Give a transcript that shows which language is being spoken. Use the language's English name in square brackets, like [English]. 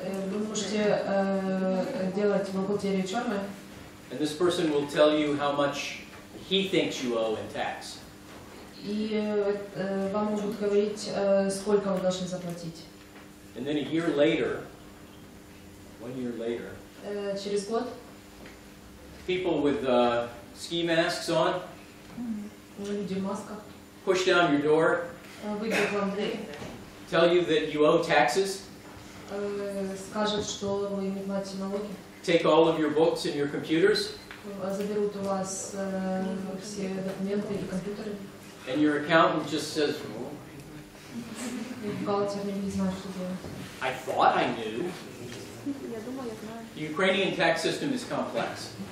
[Russian] Вы можете делать бухгалтерию черную. [English] And this person will tell you how much he thinks you owe in tax. [Russian] И вам могут говорить, сколько вы должны заплатить. [English] And then a year later, 1 year later, [Russian] Через год [English] people with ski masks on [Russian] Люди в масках [English] push down your door, [Russian] выйдут вам в дверь, [English] tell you that you owe taxes, [Russian] скажут, что вы не платите налоги, [English] take all of your books and your computers, [Russian] заберут у вас все документы и компьютеры, [English] and your accountant just says, [Russian] и бухгалтер не знает, что делать. [English] I thought I knew. The Ukrainian tax system is complex.